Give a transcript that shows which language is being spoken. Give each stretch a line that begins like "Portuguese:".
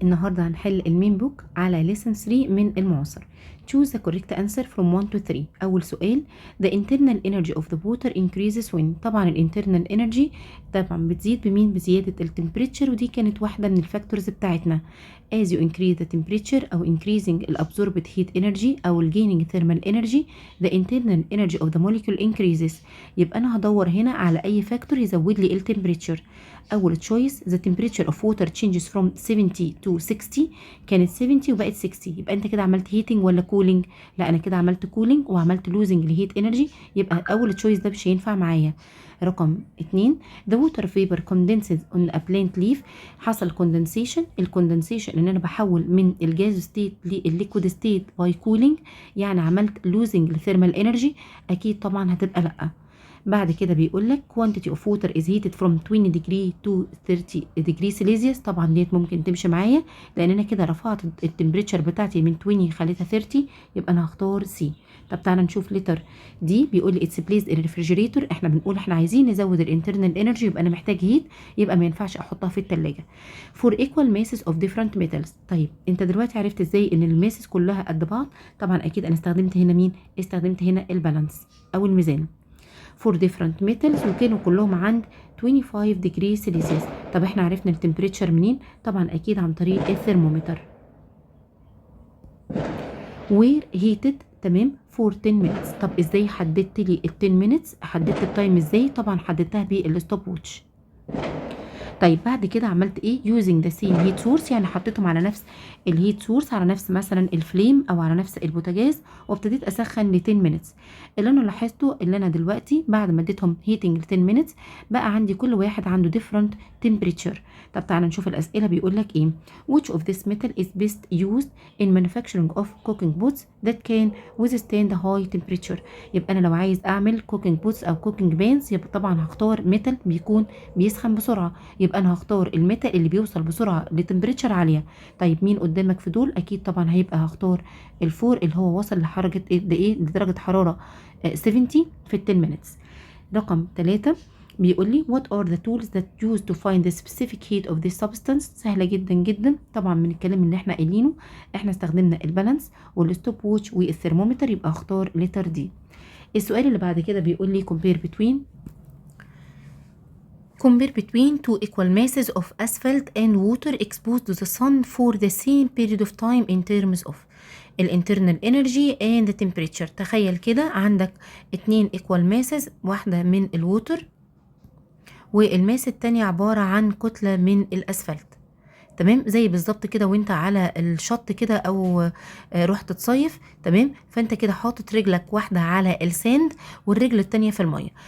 Arabic: النهاردة هنحل المين بوك على lesson 3 من المعاصر.
English: choose the correct answer from 1 to 3.
Arabic: أول سؤال
English: the internal energy of the water increases when.
Arabic: طبعا ال internal energy طبعا بتزيد بمين؟ بزيادة ال temperature، ودي كانت واحدة من الفاكتورز بتاعتنا.
English: as you increase the temperature أو increasing ال absorbed heat energy أو ال gaining thermal energy the internal energy of the molecule increases.
Arabic: يبقى أنا هدور هنا على أي فاكتور يزود لي ال temperature. أول تشويس
English: the temperature of water changes from 70 to 60.
Arabic: كانت 70 وبقت 60، يبقى أنت كده عملت heating ولا cooling؟ لا، أنا كده عملت cooling وعملت losing لheat energy، يبقى أول تشويس ده مش هينفع معايا.
English: رقم 2 the water vapor condenses on a plant leaf.
Arabic: حصل condensation. الكوندنسيشن ان انا بحول من الجاز ستيت للليكويد ستيت
English: by cooling,
Arabic: يعني عملت losing لثيرمال انرجي. اكيد طبعا هتبقى لا. بعد كده بيقول لك
English: quantity of water is heated from 20 degree to 30 degree Celsius.
Arabic: طبعا ديت ممكن تمشي معايا لان انا كده رفعت التمبريتشر بتاعتي من 20 خليتها 30، يبقى انا هختار سي. طب تعالى نشوف لتر دي. بيقول لي
English: It's please الريفريجريتور.
Arabic: احنا بنقول احنا عايزين نزود الانترنال انرجي، يبقى انا محتاج هيت، يبقى ما ينفعش احطها في الثلاجه.
English: Four equal masses of different metals.
Arabic: طيب انت دلوقتي عرفت ازاي ان الماسز كلها قد بعض؟ طبعا اكيد انا استخدمت هنا مين؟ استخدمت هنا البالانس او الميزان.
English: for different metals
Arabic: وكانوا كلهم عند
English: 25 degree Celsius.
Arabic: طب احنا عرفنا التمبريتشر منين؟ طبعا اكيد عن طريق الثرمومتر.
English: were heated تمام for 10 minutes.
Arabic: طب ازاي حددت لي ال
English: 10 minutes؟
Arabic: حددت التايم ازاي؟ طبعا حددتها بالستوب ووتش. طيب بعد كده عملت ايه؟
English: using the same heat source،
Arabic: يعني حطيتهم على نفس الهيت سورس، على نفس مثلا الفليم او على نفس البوتاجاز، وابتديت اسخن ل 10 minutes. اللي انا لاحظته اللي انا دلوقتي بعد ما اديتهم heating ل 10 minutes بقى عندي كل واحد عنده
English: different temperature.
Arabic: طب تعالى نشوف الاسئله. بيقول لك ايه؟
English: which of this metal is best used in manufacturing of cooking pots that can withstand high temperature.
Arabic: يبقى انا لو عايز اعمل
English: cooking pots
Arabic: او cooking pans يبقى طبعا هختار ميتال بيكون بيسخن بسرعه، يبقى انا هختار الميتال اللي بيوصل بسرعه لتمبريتشر عاليه. طيب مين قدامك في دول؟ اكيد طبعا هيبقى هختار الفور اللي هو وصل لحركه ايه لدرجه حراره 70 في
English: 10 minutes.
Arabic: رقم 3 بيقول لي
English: what are the tools that used to find the specific heat of this substance.
Arabic: سهله جدا جدا طبعا من الكلام اللي احنا قايلينه. احنا استخدمنا البالانس والستوب ووتش والثرمومتر، يبقى اختار لتر دي. السؤال اللي بعد كده بيقول لي
English: compare between two equal masses of asphalt and water exposed to the sun for the same period of time in terms of internal energy and the temperature.
Arabic: تخيل كده عندك
English: 2 equal masses،
Arabic: واحدة من الووتر والماس التانية عبارة عن كتلة من الأسفلت. تمام، زي بالظبط كده وانت على الشط كده او رحت تصيف. تمام، فانت كده حاطط رجلك واحده على الساند والرجل التانية في الميه.